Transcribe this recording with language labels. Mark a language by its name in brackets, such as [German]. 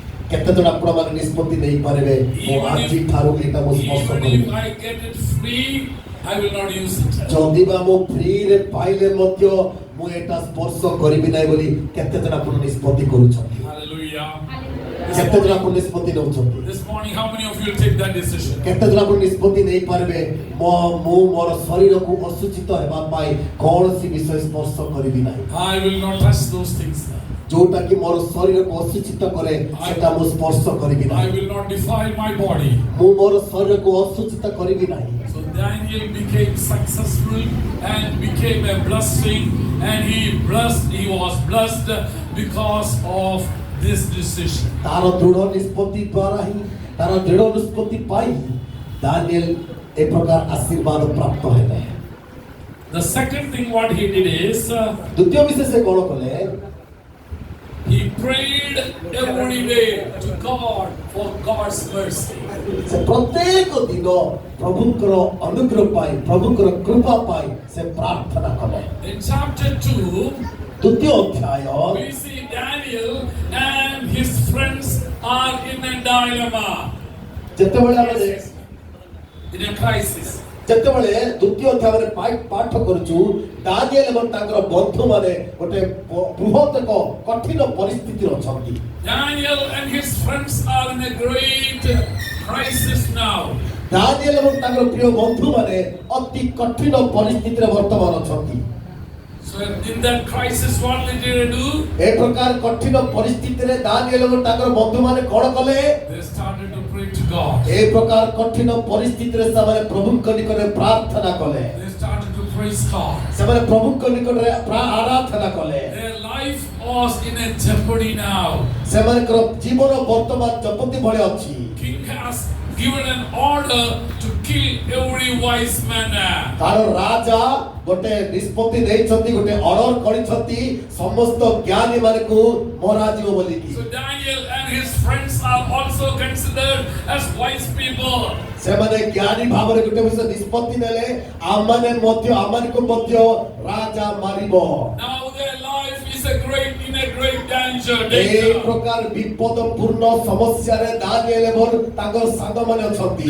[Odia] କେତେ ଜଣ ଆପଣମାନେ ନିଷ୍ପତ୍ତି ନେଇପାରିବେ, ମୁଁ ଆଜି ଠାରୁ ଏଇଟା ମୁଁ ସ୍ପର୍ଶ [English] Even [Odia] କରିବି। [English] if I get it free, I will not use it. [Odia] ଯଦି ବା ମୁଁ ଫ୍ରିରେ ପାଇଲେ ମଧ୍ୟ ମୁଁ ଏଇଟା ସ୍ପର୍ଶ କରିବି ନାହିଁ ବୋଲି କେତେ ଜଣ ଆପଣ ନିଷ୍ପତ୍ତି କରୁଛନ୍ତି? [English] Hallelujah. [Odia] କେତେ ଜଣ ଆପଣ ନିଷ୍ପତ୍ତି ନେଉଛନ୍ତି? [English] This morning, how many of you will take that decision? [Odia] କେତେ ଜଣ ଆପଣ ନିଷ୍ପତ୍ତି ନେଇପାରିବେ, ମୁଁ ମୋର ଶରୀରକୁ ଅଶୁଚିତ ହେବା ପାଇଁ କୌଣସି ବିଷୟ ସ୍ପର୍ଶ କରିବି ନାହିଁ। [English] I will not touch those things. [Odia] ଯୋଉଟା କି ମୋର ଶରୀରକୁ ଅଶୁଚିତ କରେ ସେଟା ମୁଁ ସ୍ପର୍ଶ କରିବି [English] I [Odia] ନାହିଁ। [English] will not defile my body. [Odia] ମୁଁ ମୋର ଶରୀରକୁ ଅଶୁଚିତ କରିବି ନାହିଁ। [English] So Daniel became successful and became a blessing, and he was blessed because of this decision. [Odia] ତାର ଦୃଢ଼ ନିଷ୍ପତ୍ତି ଦ୍ୱାରା ହିଁ, ତାର ଦୃଢ଼ ନିଷ୍ପତ୍ତି ପାଇ ଦାନିଏଲ ଏ ପ୍ରକାର ଆଶୀର୍ବାଦ ପ୍ରାପ୍ତ ହେଲେ। [English] The second thing what he did is [Odia] ଦ୍ୱିତୀୟ ବିଷୟ ସେ କ'ଣ କଲେ? [English] he prayed every day to God for God's mercy. [Odia] ସେ ପ୍ରତ୍ୟେକ ଦିନ ପ୍ରଭୁଙ୍କର ଅନୁଗ୍ରହ ପାଇଁ, ପ୍ରଭୁଙ୍କର କୃପା ପାଇଁ ସେ ପ୍ରାର୍ଥନା କଲେ। [English] In chapter 2, [Odia] ଦ୍ୱିତୀୟ ଅଧ୍ୟାୟ [English] we see Daniel and his friends are in a dilemma, [Odia] ଯେତେବେଳେ ଆମେ [English] in a crisis. [Odia] ଯେତେବେଳେ ଦ୍ୱିତୀୟ ଅଧ୍ୟାୟରେ ପାଠ କରୁଛୁ, ଦାନିଏଲ ଏବଂ ତାଙ୍କର ବନ୍ଧୁମାନେ ଗୋଟେ ବୃହତ୍ ଏକ କଠିନ ପରିସ୍ଥିତିରେ ଅଛନ୍ତି। [English] Daniel and his friends are in a great crisis now. [Odia] Daniel ଏବଂ ତାଙ୍କର ପ୍ରିୟ ବନ୍ଧୁମାନେ ଅତି କଠିନ ପରିସ୍ଥିତିରେ ବର୍ତ୍ତମାନ ଅଛନ୍ତି। [English] So in that crisis, what did they do? [Odia] ଏ ପ୍ରକାର କଠିନ ପରିସ୍ଥିତିରେ ଦାନିଏଲ ଏବଂ ତାଙ୍କର ବନ୍ଧୁମାନେ କ'ଣ କଲେ? [English] They started to pray to God. [Odia] ଏ ପ୍ରକାର କଠିନ ପରିସ୍ଥିତିରେ ସେମାନେ ପ୍ରଭୁଙ୍କ ନିକଟରେ ପ୍ରାର୍ଥନା କଲେ। [English] They started to praise God. [Odia] ସେମାନେ ପ୍ରଭୁଙ୍କ ନିକଟରେ ଆରାଧନା କଲେ। [English] Their life was in a jeopardy now. [Odia] ସେମାନଙ୍କର ଜୀବନ ବର୍ତ୍ତମାନ ଜପତି ଭଳି ଅଛି। [English] King has given an order to kill every wise man. [Odia] ତାର ରାଜା ଗୋଟେ ନିଷ୍ପତ୍ତି ଦେଇଛନ୍ତି, ଗୋଟେ ଅର୍ଡର କରିଛନ୍ତି ସମସ୍ତ ଜ୍ଞାନୀ ମାନଙ୍କୁ ମରାଯିବ ବୋଲିକି। [English] So Daniel and his friends are also considered as wise people. [Odia] ସେମାନେ ଜ୍ଞାନୀ ଭାବରେ ଗୋଟେ ବିଷୟ ନିଷ୍ପତ୍ତି ନେଲେ, ଆମମାନଙ୍କୁ ମଧ୍ୟ ରାଜା ମାରିବ। [English] Now their life is in a great danger. [Odia] ଏ ପ୍ରକାର ବିପଦପୂର୍ଣ୍ଣ ସମସ୍ୟାରେ ଦାନିଏଲ ଏବଂ ତାଙ୍କର ସାଙ୍ଗମାନେ ଅଛନ୍ତି।